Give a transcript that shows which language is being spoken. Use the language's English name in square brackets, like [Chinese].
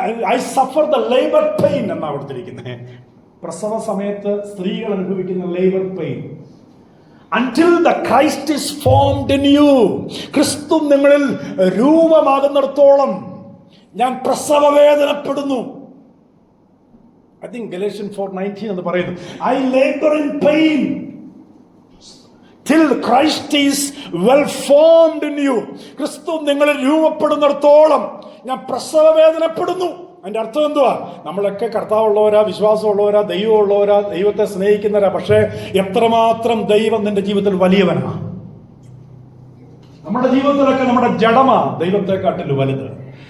[Malayalam] I Zafar the labour pain എന്നാണ് കൊടുത്തിരിക്കുന്നത്. പ്രസവ സമയത്ത് സ്ത്രീകൾ അനുഭവിക്കുന്ന labour pain. [English] Until the Christ is formed in you. [Malayalam] ക്രിസ്തു നിങ്ങളിൽ രൂപമാകുന്നിടത്തോളം ഞാൻ പ്രസവവേദനപ്പെടുന്നു. [English] I think Galatians 4:19 എന്ന് പറയുന്നു, I labor in pain till Christ is well formed in you. [Malayalam] ക്രിസ്തു നിങ്ങളിൽ രൂപപ്പെടുന്നിടത്തോളം ഞാൻ പ്രസവവേദനപ്പെടുന്നു. അതിന്റെ അർത്ഥം എന്തുവാ? നമ്മളൊക്കെ കർത്താവുള്ളവരാ, വിശ്വാസമുള്ളവരാ, ദൈവമുള്ളവരാ, ദൈവത്തെ സ്നേഹിക്കുന്നവരാ. പക്ഷേ എത്രമാത്രം ദൈവം നിന്റെ ജീവിതത്തിൽ വലിയവനാ. നമ്മുടെ ജീവിതത്തിലൊക്കെ നമ്മുടെ ജഡമാ ദൈവത്തെക്കാട്ടിൽ വലുത്.